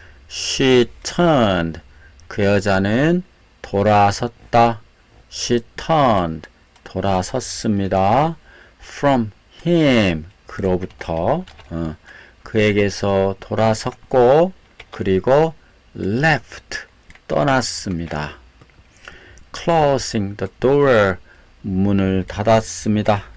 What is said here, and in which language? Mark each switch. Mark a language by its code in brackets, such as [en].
[en] She turned [ko] 그 여자는 돌아섰다. [en] She turned [ko] 돌아섰습니다. [en] From him [ko] 그로부터 그에게서 돌아섰고 그리고 [en] left [ko] 떠났습니다. [en] Closing the door [ko] 문을 닫았습니다.